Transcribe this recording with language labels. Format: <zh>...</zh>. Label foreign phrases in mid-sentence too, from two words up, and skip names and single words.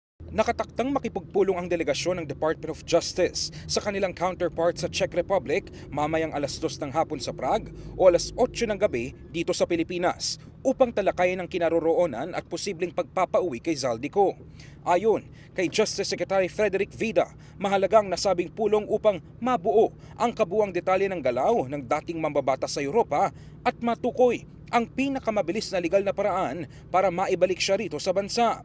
<tl>Nakataktang makipagpulong ang delegasyon ng Department of Justice sa kanilang counterpart sa Czech Republic mamayang alas 2 ng hapon sa Prague o alas 8 ng gabi dito sa Pilipinas upang talakayin ang kinaroroonan at posibleng pagpapauwi kay Zaldico. Ayon kay Justice Secretary Frederick Vida, mahalagang nasabing pulong upang mabuo ang kabuang detalye ng galaw ng dating mambabatas sa Europa at matukoy ang pinakamabilis na legal na paraan para maibalik siya rito sa bansa.</tl>